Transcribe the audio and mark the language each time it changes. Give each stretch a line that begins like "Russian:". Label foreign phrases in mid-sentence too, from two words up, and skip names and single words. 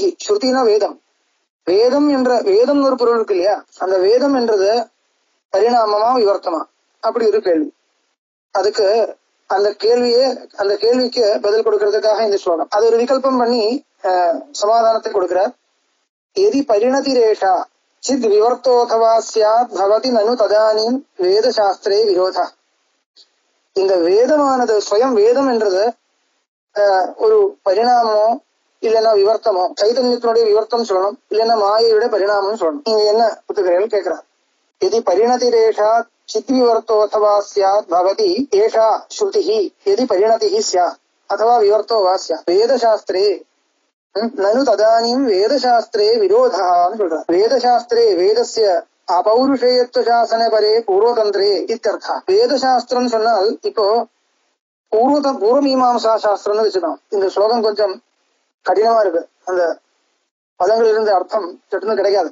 Tamil: ஸ்ருதினா வேதம். வேதம் ஒரு பொருள் இருக்கு இல்லையா? அந்த வேதம் என்றது பரிணாமமா விவர்த்தமா அப்படி ஒரு கேள்வி. அதுக்கு அந்த கேள்விக்கு பதில் கொடுக்கறதுக்காக இந்த ஸ்லோகம். அது ஒரு விகல்பம் பண்ணி சமாதானத்தை கொடுக்கிறார்.
Sanskrit: यदि परिणतिरेषा चिद् विवर्तोऽथवा स्यात् भवति ननु तदानीं वेदशास्त्रे विरोधा.
Tamil: இந்த வேதமானது ஸ்வயம் வேதம் என்றது ஒரு பரிணாமமோ இல்லைன்னா விவர்த்தமோ, சைதன்யத்தினுடைய விவர்த்தம் சொல்லணும், இல்லைன்னா மாயையுடைய பரிணாமம் சொல்லணும். நீங்க என்ன புத்துக்கிறீர்கள் கேட்கிறார்.
Sanskrit: यदि परिणतिरेषा चित् विवर्तोऽथवा स्यात् भवति एषा श्रुतिः यदि परिणतिः स्यात् अथवा विवर्तो वा स्यात् वेदशास्त्रे ननु तदानीं वेदशास्त्रे विरोधः
Tamil: சொல்றார்.
Sanskrit: वेदशास्त्रे वेदस्य अपौरुषेयत्व शासन परे पूर्वतन्त्रे இत्यर्थः.
Tamil: வேதசாஸ்திரம் சொன்னால் இப்போ பூர்வமீமாம்சா சாஸ்திரம்னு வச்சுக்கணும். இந்த ஸ்லோகம் கொஞ்சம் கடினமா இருக்கு, அந்த பதங்கள் இருந்து அர்த்தம் சட்டுன்னு கிடைக்காது.